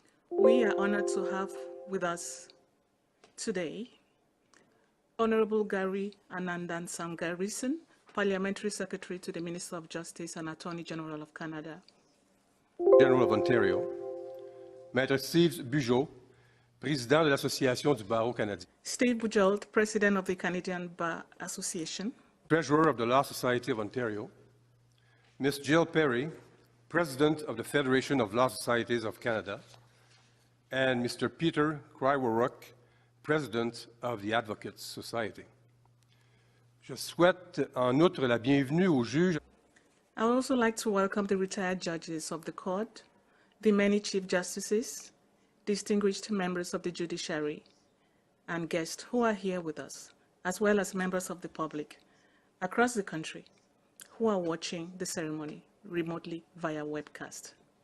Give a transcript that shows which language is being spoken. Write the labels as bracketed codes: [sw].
[en] We are honored to have with us today Honourable Gary Anandan Sangarison, Parliamentary Secretary to the Minister of Justice and Attorney General of Canada. General of Ontario, [fr] Maître Steve Bugeaud, Président de l'Association du Barreau canadien. [en] Steve Bugeaud, President of the Canadian Bar Association. Treasurer of the Law Society of Ontario, Ms. Jill Perry, President of the Federation of Law Societies of Canada, and Mr. Peter Krywaruk, President of the Advocates Society. [fr] Je souhaite en outre la bienvenue aux juges. [en] I would also like to welcome the retired judges of the court, the many Chief Justices, distinguished members of the judiciary, and guests who are here with us, as well as members of the public across the country who are watching the ceremony remotely via webcast.